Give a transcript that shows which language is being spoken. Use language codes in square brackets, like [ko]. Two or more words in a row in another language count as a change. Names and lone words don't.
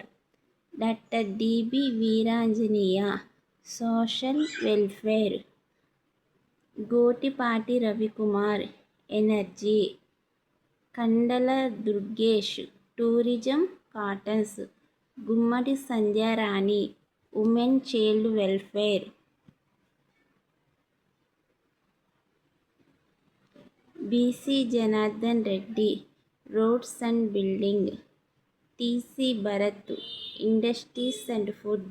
[en] Dr. D. B. Veeranjaniya, Social Welfare. Gotipati Ravikumar, Energy. Kandala Durgesh, Tourism Cottons. Gummadi Sandhya Rani, Women Child Welfare. B.C. Janardhan Reddy, Roads and Building. T.C. Bharat, Industries and Food.